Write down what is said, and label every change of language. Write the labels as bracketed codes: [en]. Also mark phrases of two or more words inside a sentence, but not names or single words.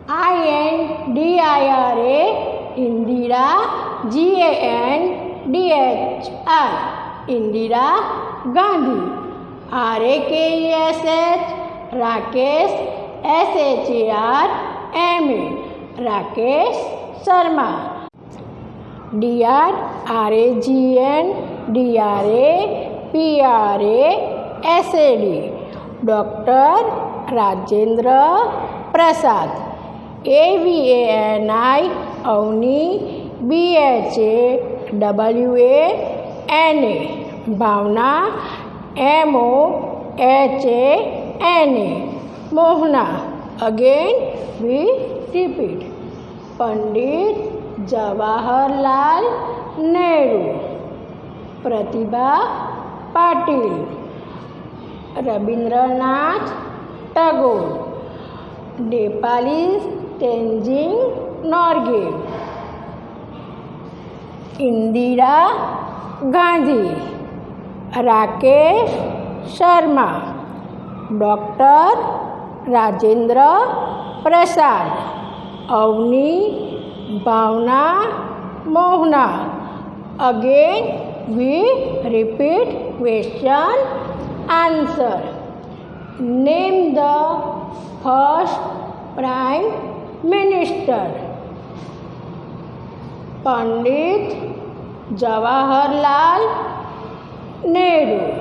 [en] INDIRA Indira, GANDHI Indira Gandhi, RAKESH Rakesh, SHARMA Rakesh Sharma, DR RAGN DRA PRA SAD Dr. Rajendra Prasad, AVANI Avni BHA WANA Bhavna MOHANA Mohna. Again we repeat. Pandit Jawaharlal Nehru, Pratibha Patil, Rabindranath Tagore, Nepali Tenzing Norgay, Indira Gandhi, Rakesh Sharma, Dr. Rajendra Prasad, Avni Bhavna Mohna. Again we repeat question answer. Name the first Prime Minister. Pandit Jawaharlal Nehru.